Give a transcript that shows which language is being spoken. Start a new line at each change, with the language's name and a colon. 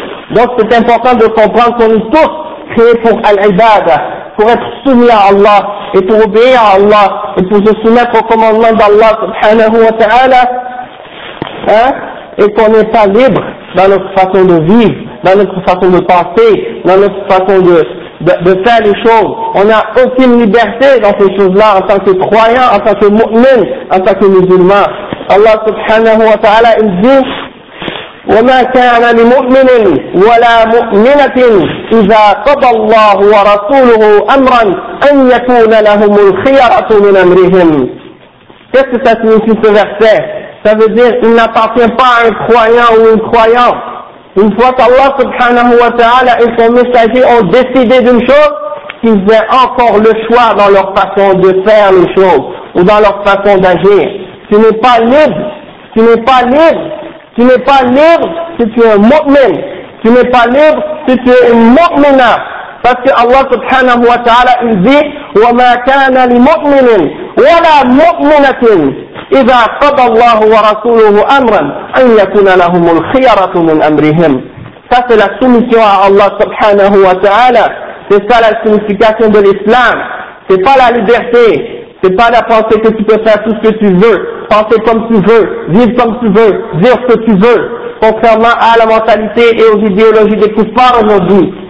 French: Donc c'est important de comprendre qu'on est tous créés pour Al-Ibad, pour être soumis à Allah et pour obéir à Allah et pour se soumettre au commandement d'Allah subhanahu wa ta'ala, hein? Et qu'on n'est pas libre dans notre façon de vivre, dans notre façon de penser, dans notre façon de faire les choses. On n'a aucune liberté dans ces choses-là en tant que croyant, en tant que mu'min, en tant que musulman. Allah subhanahu wa ta'ala il dit,
Arabic: وَمَا كَانَ لِمُؤْمِنٍ وَلَا مُؤْمِنَةٍ إِذَا قَضَى اللَّهُ وَرَسُولُهُ أَمْرًا أَنْ يَكُونَ لَهُمُ الْخِيَرَةُ مِنْ أَمْرِهِمْ.
French: Qu'est-ce que ça signifie ce verset? Ça veut dire, il n'appartient pas à un croyant ou une croyante. Une fois qu'Allah subhanahu wa ta'ala et son messager ont décidé d'une chose, qu'ils aient encore le choix dans leur façon de faire les choses ou dans leur façon d'agir. Tu n'es pas libre, tu n'es pas libre, tu n'es pas libre si tu es un mu'min, tu n'es pas libre si tu es un mu'mina. Parce que Allah subhanahu wa ta'ala il dit,
Arabic: وَمَا كَانَ لِمُؤْمِنٍ وَلَا مُؤْمِنَةٍ إِذَا قَضَى اللَّهُ وَرَسُولُهُ أَمْرًا أَنْ يَكُنَ لَهُمُ الْخِيَرَةُ مِنْ أَمْرِهِمْ.
French: Ça c'est la soumission à Allah subhanahu wa ta'ala. C'est ça la signification de l'islam. C'est pas la liberté. C'est pas la pensée que tu peux faire tout ce que tu veux, penser comme tu veux, vivre comme tu veux, dire ce que tu veux, contrairement à la mentalité et aux idéologies des kuffars aujourd'hui.